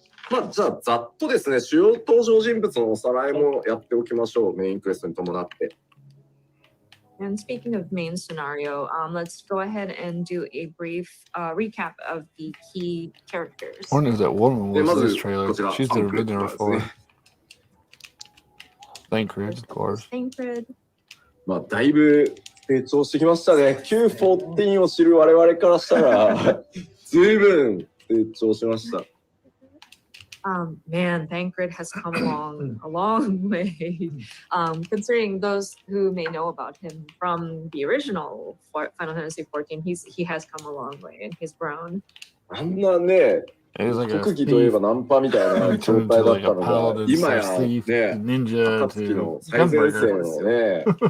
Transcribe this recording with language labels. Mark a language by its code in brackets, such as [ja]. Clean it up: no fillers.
[ja] まあ、じゃあざっとですね、主要登場人物のおさらいもやっておきましょう、メインクエストに伴って。 [en] And speaking of main scenario, let's go ahead and do a brief recap of the key characters. One is that woman was this trailer. She's never been there before. Thancred, of course. Thancred. [ja] まあだいぶ成長してきましたね。 Q14 を知る我々からしたら、随分成長しました。 [en] Man, Thancred has come along a long way. Considering those who may know about him from the original Final Fantasy XIV, he has come a long way and he's grown. [ja] あんなね、特技といえばナンパみたいな状態だったのが、今やね、暁の最前線をね。